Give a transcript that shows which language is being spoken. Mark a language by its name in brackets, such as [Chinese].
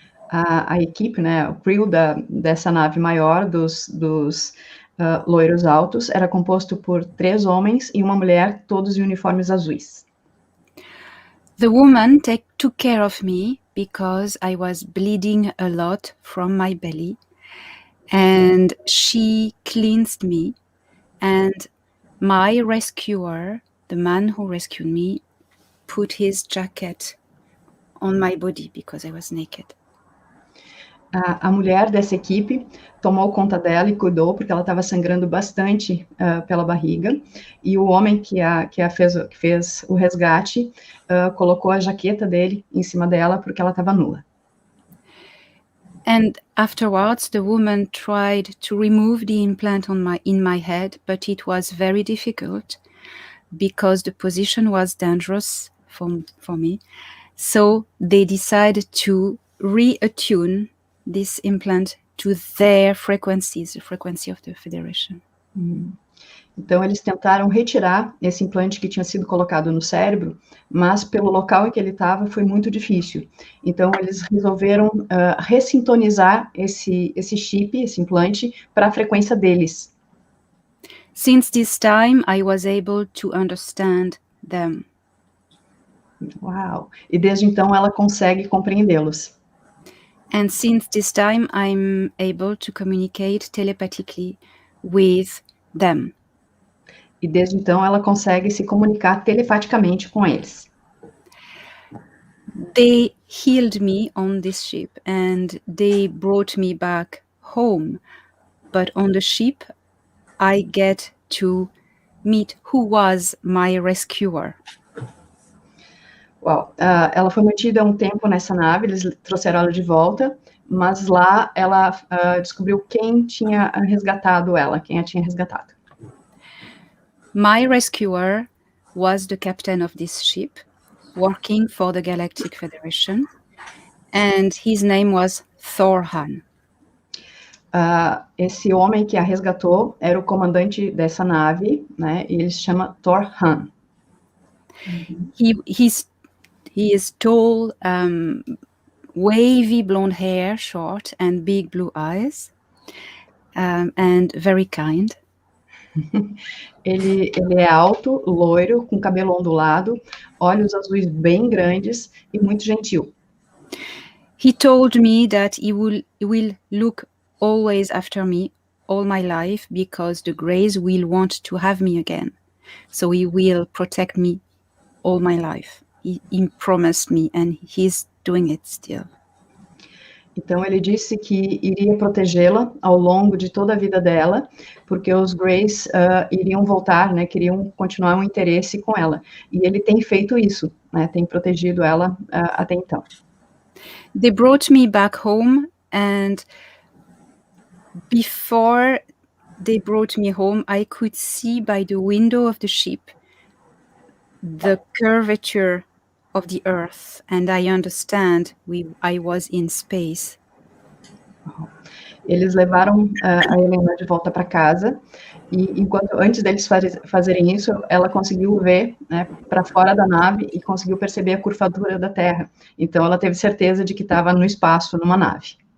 [Portuguese] A equipe, né, o crew dessa nave maior, dos loiros altos, era composto por 3 homens e uma mulher, todos em uniformes azuis. [English] The woman took care of me because I was bleeding a lot from my belly, and she cleansed me, and my rescuer, the man who rescued me, put his jacket on my body because I was naked. [Portuguese] A mulher dessa equipe tomou conta dela e cuidou, porque ela estava sangrando bastante pela barriga, e o homem que fez o resgate colocou a jaqueta dele em cima dela, porque ela estava nua. [English] And afterwards, the woman tried to remove the implant in my head, but it was very difficult because the position was dangerous for me. So they decided to reattune this implant to their frequencies, the frequency of the Federation. [Portuguese] Então, eles tentaram retirar esse implante que tinha sido colocado no cérebro, mas pelo local em que ele estava foi muito difícil. Então, eles resolveram ressintonizar esse chip, esse implante, para a frequência deles. [English] Since this time, I was able to understand them. Uau! [Portuguese] E desde então, ela consegue compreendê-los. [English] And since this time, I'm able to communicate telepathically with them. [Portuguese] E desde então, ela consegue se comunicar telepaticamente com eles. [English] They healed me on this ship and they brought me back home. But on the ship, I get to meet who was my rescuer. [Portuguese] Uau, ela foi mantida um tempo nessa nave, eles trouxeram ela de volta, mas lá ela descobriu quem tinha resgatado ela, quem a tinha resgatado. [English] My rescuer was the captain of this ship, working for the Galactic Federation, and his name was Thorhan. [Portuguese] Esse homem que a resgatou era o comandante dessa nave, né, e ele se chama Thorhan. [English] He is tall, wavy blonde hair, short, and big blue eyes, and very kind. [Portuguese] Ele é alto, loiro, com cabelo ondulado, olhos azuis bem grandes e muito gentil. [English] He told me that he will look always after me all my life because the Greys will want to have me again. So he will protect me all my life. He promised me and he's doing it still. [Portuguese] Então, ele disse que iria protegê-la ao longo de toda a vida dela, porque os Greys iriam voltar, né, queriam continuar um interesse com ela. E ele tem feito isso, né, tem protegido ela até então. [English] They brought me back home, and before they brought me home, I could see by the window of the ship the curvature of the earth, and I understand I was in space. [Portuguese] Eles levaram a Helena de volta para casa, e antes deles fazerem isso, ela conseguiu ver, né, para fora da nave e conseguiu perceber a curvatura da Terra. Então, ela teve certeza de que estava no espaço, numa nave.